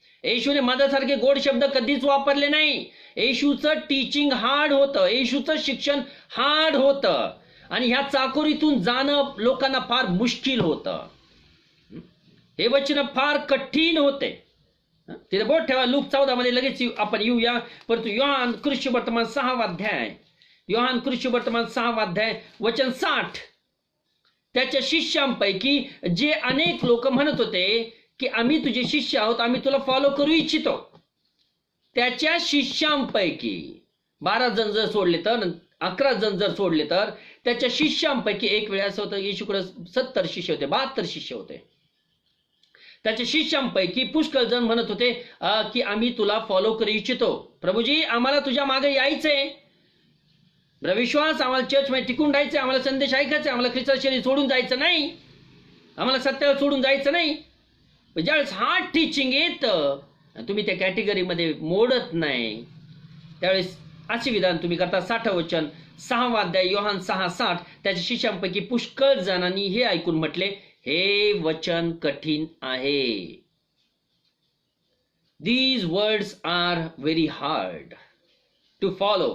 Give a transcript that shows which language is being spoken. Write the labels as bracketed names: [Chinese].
[Marathi] येशूने मधासारखे गोड शब्द कधीच वापरले नाही. येशूचं टीचिंग हार्ड होतं, येशूचं शिक्षण हार्ड होतं, आणि ह्या चाकोरीतून जाणं लोकांना फार मुश्किल होतं. हे वचन फार कठीण होते. तिथे बोट ठेवा. लूक 14 मध्ये लगेच आपण येऊया. परंतु योहान कृष्णवर्तमान 6वा अध्याय, योहान कृष्णवर्तमान 6वा अध्याय वचन 60. त्याच्या शिष्यांपैकी जे अनेक लोक म्हणत होते की आम्ही तुझे शिष्य आहोत, आम्ही तुला फॉलो करू इच्छितो, त्याच्या शिष्यांपैकी 12 जण जर सोडले तर, 11 जण जर सोडले तर, त्याच्या शिष्यांपैकी एक वेळ असं होतं येशूकडे 70 शिष्य होते, 72 शिष्य होते. त्याच्या शिष्यांपैकी पुष्कळ जण म्हणत होते की आम्ही तुला फॉलो करू इच्छितो. प्रभूजी, आम्हाला तुझ्या मागे यायचंय, विश्वास आम्हाला चर्चमध्ये टिकून राहायचंय, आम्हाला संदेश ऐकायचा, आम्हाला ख्रिस्त शरीर सोडून जायचं नाही, आम्हाला सत्याला सोडून जायचं नाही. ज्यावेळेस हार्ड टीचिंग येतं, तुम्ही त्या कॅटेगरीमध्ये मोडत नाही, त्यावेळेस असे विधान तुम्ही करता. 60 वचन 6वा अध्याय योहान 6:60. त्याच्या शिष्यांपैकी पुष्कळ जणांनी हे ऐकून म्हटले, हे वचन कठीण आहे. [English] These words are very hard to follow.